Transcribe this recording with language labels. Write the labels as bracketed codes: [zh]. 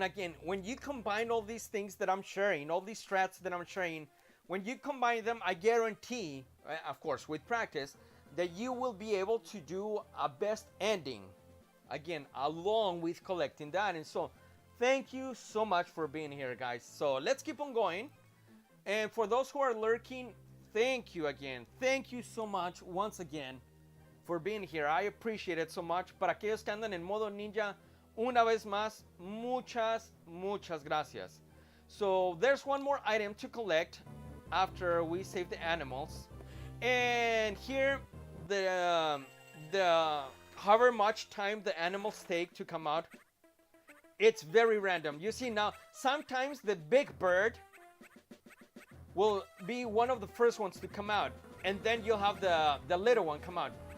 [en] And again, when you combine all these things that I'm sharing, all these strats that I'm sharing, when you combine them, I guarantee, of course, with practice, that you will be able to do a best ending. Again, along with collecting that. And so, thank you so much for being here, guys. So, let's keep on going. And for those who are lurking, thank you again. Thank you so much once again for being here. I appreciate it so much. [es] Para aquellos que andan en modo ninja, una vez más, muchas gracias. [en] So, there's one more item to collect after we save the animals. And here, the however much time the animals take to come out, it's very random. You see now, sometimes the big bird will be one of the first ones to come out, and then you'll have the little one come out.